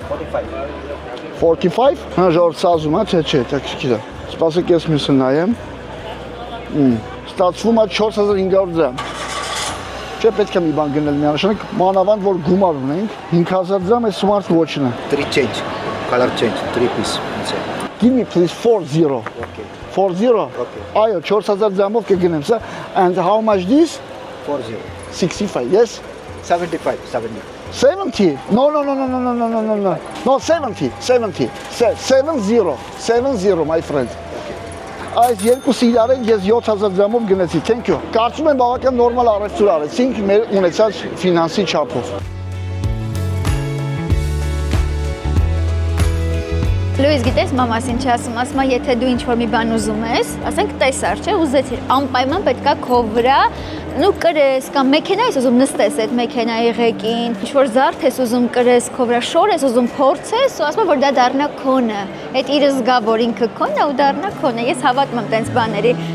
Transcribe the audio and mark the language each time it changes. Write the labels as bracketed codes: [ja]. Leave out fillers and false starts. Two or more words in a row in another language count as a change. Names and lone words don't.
[hy] 45. Հա ժողովուրդ սազում է, չէ, տաքսիկի դա։ Սպասեք ես մյուսը նայեմ։ Ստացվում է 4500 դրամ։ Չէ, պետք է մի բան գնել միանշանակ, մանավանդ որ գումար ունենք, 5000 դրամ է [en] smart watch- [hy] ն է։ [en] 3 change, color change, 3 piece inside. Give me please 40. Okay. 40? Okay. [hy] Այո, 4000 դրամով կգնեմ սա։ [en] And how much this? 40. 65, yes? 75, 70. 70? No. No, 70. 70, my friend. [hy] Այս երկուսը իրար են ես 7000 դրամով գնեցի, [en] thank you։ [hy] Կարծում եմ բավական նորմալ առևտուր արեցինք մեր ունեցած ֆինանսի չափով։ Լուիզ, գիտես մամաս ինչ ասում, ասում է, եթե դու ինչ-որ մի բան ուզում ես, ասենք տեսար, չէ, ուզեցիր, անպայման պետքա քո վրա նու կրես կամ մեքենա ես ուզում նստես այդ մեքենայի ղեկին, ինչ-որ զարդ ես ուզում կրես, քո վրա շոր ես ուզում փորձես, ու ասում է, որ դա դառնա քոնը, այդ իր զգա, որ ինքը քոնն է ու դառնա քոնը, ես հավատում եմ տենց բաների։